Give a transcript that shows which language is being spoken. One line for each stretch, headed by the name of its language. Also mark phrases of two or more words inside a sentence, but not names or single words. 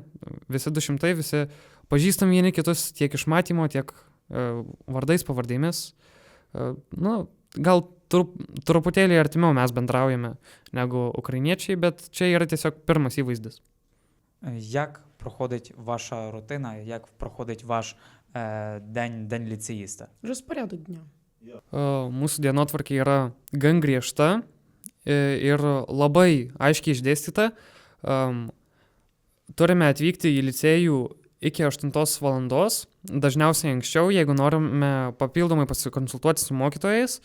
Lithuanian: Visi 200, visi pažįstam vieni kitus tiek iš matymo, tiek vardais, pavardėmis. Gal truputėlį artimiau mes bendraujame negu ukrainiečiai, bet čia yra tiesiog pirmas įvaizdis.
Ukrainian: Як проходить ваша рутина, як проходить ваш день ліцеїста? Розпорядок дня.
Lithuanian: Mūsų dienotvarkė yra gan griežta ir labai aiškiai išdėstyta. Turime atvykti į licėjų iki 8 valandos, dažniausiai anksčiau, jeigu norime papildomai pasikonsultuoti su mokytojais.